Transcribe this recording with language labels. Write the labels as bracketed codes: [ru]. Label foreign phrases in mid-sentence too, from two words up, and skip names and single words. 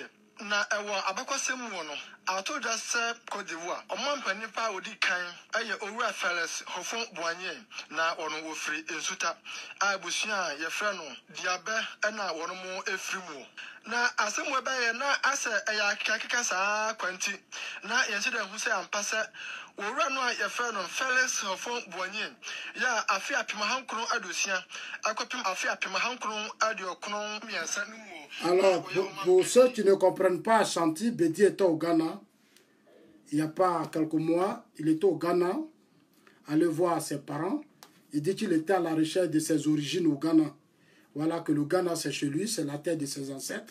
[ak] Na ewa abakwasem wo no atodwa sɛ Côte d'Ivoire ɔmampanin pa odi kan ɛyɛ Owura Felix Hofon Boigny na ɔno wofiri nsuta a busua yɛfrɛ no diabɛ ɛna wɔn mo efiri mu na asɛm ɛbɛyɛ na asɛ ɛyɛ akeka saa kwanti na yɛnhyɛ dɛ hu sɛ ampa sɛ Owura no a yɛfrɛ no Felix Hofon Boigny ya afi apem hankron adosia akɔpem afi apem hankron aduɔkron mmiɛnsa no mu. [fr] Alors, pour ceux qui ne comprennent pas Ashanti, Bedi était au Ghana. Il n'y a pas quelques mois, il était au Ghana. Allez voir ses parents. Il dit qu'il était à la recherche de ses origines au Ghana. Voilà que le Ghana, c'est chez lui, c'est la terre de ses ancêtres.